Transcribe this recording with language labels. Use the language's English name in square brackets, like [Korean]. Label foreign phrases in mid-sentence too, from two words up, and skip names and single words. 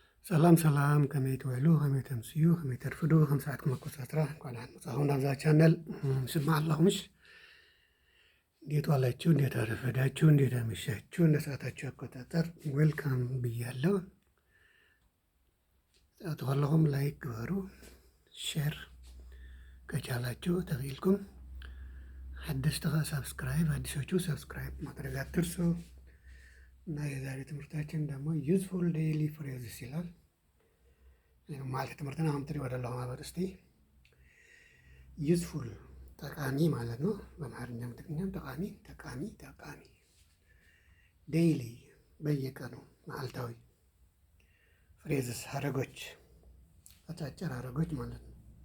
[Tigrinya] ሰላም ሰላም ከመይ ትውዕሉ ከመይ ተምስዩ ከመይ ተርፍዱ ከም ሰዓትኩም ኣቆጻጽራ እንኳን ደህና መጻእኩም ናብዛ ቻናል ስማዕ ኣለኹምሽ። [Amharic] እንዴት ዋላችሁ? እንዴት አረፈዳችሁ? እንዴት አመሻችሁ? እንደ ሰዓታችሁ አቆጣጠር ዌልካም ብያለሁ። [Tigrinya] ሰዓቱ ከለኹም ላይክ ግበሩ፣ [Amharic] ሼር ከቻላችሁ [Tigrinya] ተኽኢልኩም ሓደሽቲ ኸ ሳብስክራይብ፣ [Amharic] አዲሶቹ ሰብስክራይብ ማድረግ አትርሱ። እና የዛሬ ትምህርታችን ደግሞ [English] useful daily phrases [Amharic] ይላል። ማለት ትምህርትን አሁን ትሪ ወደ ላው ማለት እስቲ ዩዝፉል ጠቃሚ ማለት ነው። በአማርኛም ትግርኛም ጠቃሚ ጠቃሚ ጠቃሚ። ዴይሊ በየቀኑ መዓልታዊ። ፍሬዝስ ሀረጎች፣ አጫጭር ሀረጎች ማለት ነው።